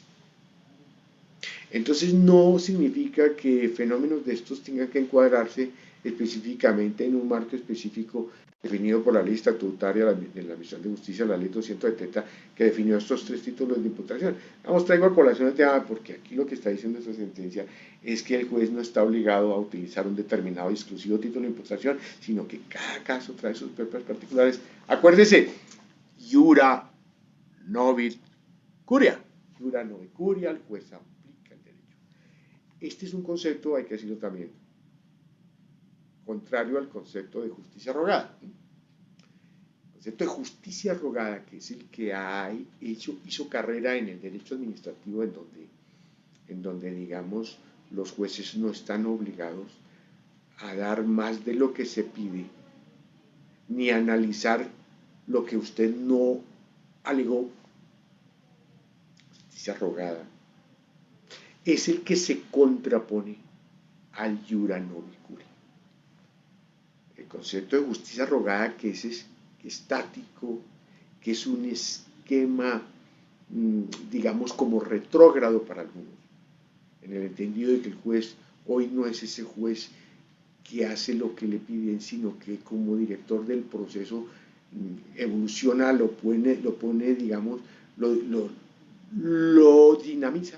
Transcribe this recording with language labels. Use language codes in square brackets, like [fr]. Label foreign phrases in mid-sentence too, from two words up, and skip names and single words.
[es] Entonces no significa que fenómenos de estos tengan que encuadrarse específicamente en un marco específico definido por la ley estatutaria de la Administración de Justicia, la ley 270, que definió estos 3 títulos de imputación. Vamos, traigo a colación el tema porque aquí lo que está diciendo esta sentencia es que el juez no está obligado a utilizar un determinado y exclusivo título de imputación, sino que cada caso trae sus propias particulares. Acuérdese, [la] iura novit curia. Iura novit curia, [es] el juez aplica el derecho. Este es un concepto, hay que decirlo también, contrario al concepto de justicia rogada. El concepto de justicia rogada, que es el que hizo carrera en el derecho administrativo, en donde digamos los jueces no están obligados a dar más de lo que se pide, ni a analizar lo que usted no alegó. Justicia rogada es el que se contrapone al [la] iura novit curia. [es] El concepto de justicia rogada, que es estático, que es un esquema, digamos, como retrógrado para algunos, en el entendido de que el juez hoy no es ese juez que hace lo que le piden, sino que como director del proceso evoluciona, lo pone digamos, lo dinamiza.